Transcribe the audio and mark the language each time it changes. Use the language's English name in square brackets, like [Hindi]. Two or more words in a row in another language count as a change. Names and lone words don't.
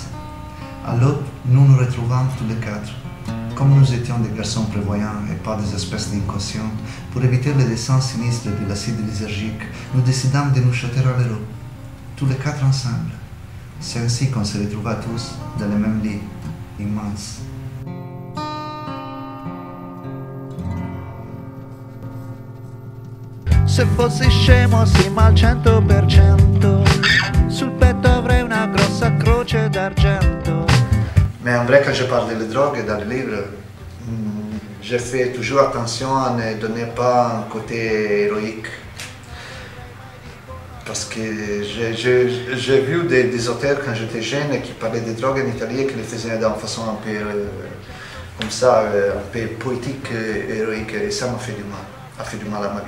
[French] À l'aube, nous nous retrouvons tous les quatre. Comme nous étions des garçons prévoyants et pas des espèces d'inconscients, pour éviter les descentes sinistres de l'acide lysergique, nous décidâmes de nous jeter à l'eau, tous les quatre ensemble. C'est ainsi qu'on se retrouva tous dans le même lit immense. [Italian] Se fossi scemo sì ma al 100%, sul petto avrei una grossa croce d'argento. [French] Mais en vrai, quand je parle de drogue dans le livre, je fais toujours attention à ne donner pas un côté héroïque. Parce que j'ai vu des auteurs quand j'étais jeune qui parlaient de drogue en Italie et qui les faisaient d'une façon un peu comme ça, un peu poétique, héroïque, et ça m'a fait du mal à ma vie.